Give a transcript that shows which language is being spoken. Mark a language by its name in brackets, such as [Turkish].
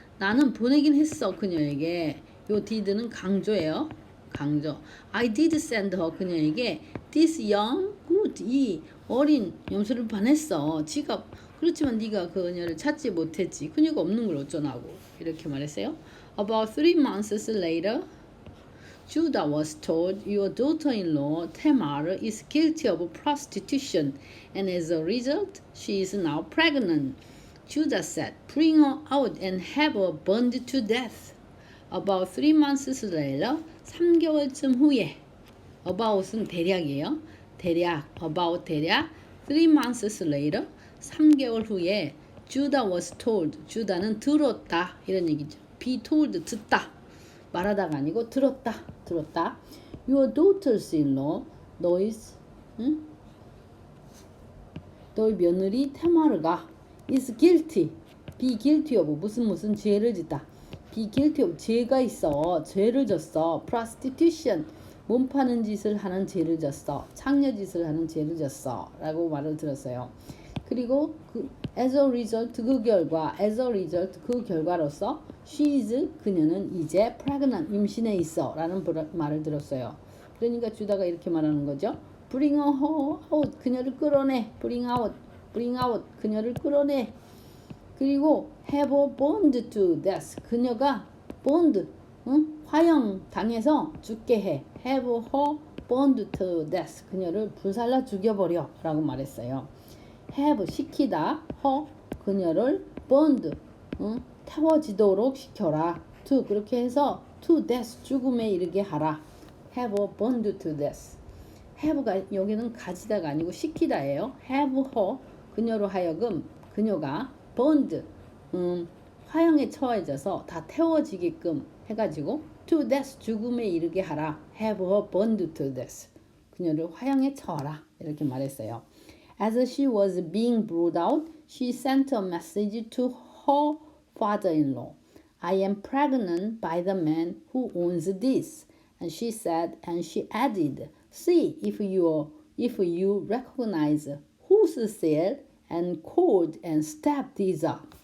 [Korean] 나는 보내긴 했어 그녀에게. 요 did는 강조예요. 강조. [English] I did send her [Korean] 그녀에게 [English] this young good [Korean] 이 어린 염소를 보냈어. 지가 그렇지만 네가 그녀를 찾지 못했지. 그녀가 없는 걸 어쩌나고 이렇게 말했어요. [English] About 3 months later, Judah was told your daughter-in-law Tamar is guilty of prostitution, and as a result, she is now pregnant. Judah said, "Bring her out and have her burned to death." About 3 months later, [Korean] 3개월쯤 후에, [English] about은 [Korean] 대략이에요. about 대략, [English] 3 months later, [Korean] 3개월 후에, [English] Judah was told, [Korean] Judah는 들었다 이런 얘기죠. be told 듣다, 말하다가 아니고 들었다. [English] Your daughters-in-law, [Korean] 너희 며느리 테마르가 [English] is guilty, be guilty of [Korean] 무슨 죄를 짓다. [English] be guilty of [Korean] 죄가 있어, 죄를 졌어. prostitution 몸 파는 짓을 하는 죄를 졌어. 창녀 짓을 하는 죄를 졌어. 라고 말을 들었어요. 그리고 [English] as a result [Korean] 그 결과로서 [English] she is [Korean] 그녀는 이제 pregnant 임신해 있어 라는 말을 들었어요. 그러니까 주다가 이렇게 말하는 거죠. [English] bring her out [Korean] 그녀를 끌어내 [English] bring out 그녀를 끌어내 그리고 have her burned to death 그녀가 burned [Korean] 화형 당해서 죽게 해 [English] have her burned to death [Korean] 그녀를 불살라 죽여버려 라고 말했어요. have 시키다 her 그녀를 burned 태워지도록 시켜라 to 그렇게 해서 [English] to death [Korean] 죽음에 이르게 하라 [English] have her burned to death [Korean] have가 여기는 가지다가 아니고 시키다예요. [English] have her [Korean] 그녀로 하여금 그녀가 burned 화형에 처해져서 다 태워지게끔 해가지고 [English] to death [Korean] 죽음에 이르게 하라 [English] have her burned to death [Korean] 그녀를 화형에 처하라 이렇게 말했어요. [English] As she was being brought out, she sent a message to her father-in-law. I am pregnant by the man who owns this. And she said, and she added, see if you recognize whose sail and cord and step these are.